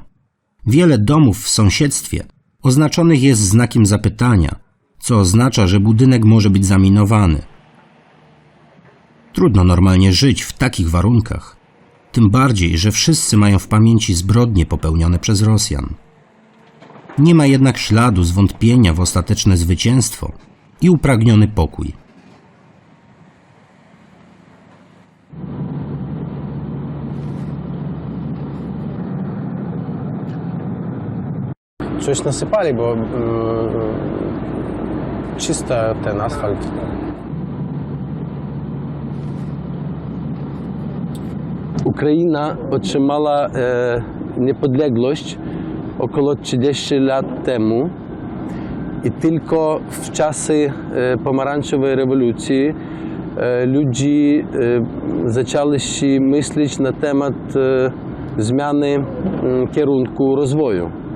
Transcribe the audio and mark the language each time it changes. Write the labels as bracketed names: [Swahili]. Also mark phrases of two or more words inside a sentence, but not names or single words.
[Polish] Wiele domów w sąsiedztwie oznaczonych jest znakiem zapytania, co oznacza, że budynek może być zaminowany. Trudno normalnie żyć w takich warunkach, tym bardziej, że wszyscy mają w pamięci zbrodnie popełnione przez Rosjan. Nie ma jednak śladu zwątpienia w ostateczne zwycięstwo i upragniony pokój. [Ukrainian] Щось насипали, бо чисто [Polish] ten asfalt. Україна otrzymała niepodległość około 30 lat temu i tylko w czasy pomarańczowej rewolucji ludzie zaczęli się myśleć na temat zmiany kierunku rozwoju.